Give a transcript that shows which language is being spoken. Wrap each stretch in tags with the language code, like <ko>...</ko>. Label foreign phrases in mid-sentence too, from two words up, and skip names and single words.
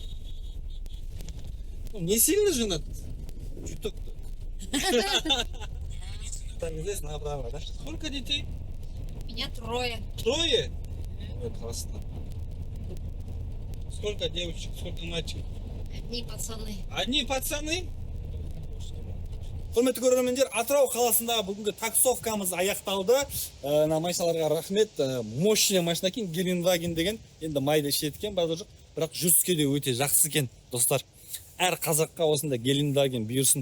<ru>Ну, не сильно женат. Чуток так. Там здесь направо, да? Сколько детей? Меня 3. 3? Ой, классно. Сколько девочек, сколько мальчиков? Одни пацаны. Одни пацаны?</ru> <kk>Құрметті көрермендер, Атырау қаласындағы бүгінгі таксовкамыз аяқталды. Машиналарға рахмет. Мощный машина екен, Гелендваген деген. Енді майды ішеткен, базар жоқ. Бірақ жүзге де өте жақсы екен, достар. Әр қазаққа осында Гелендваген бұйырсын.</kk>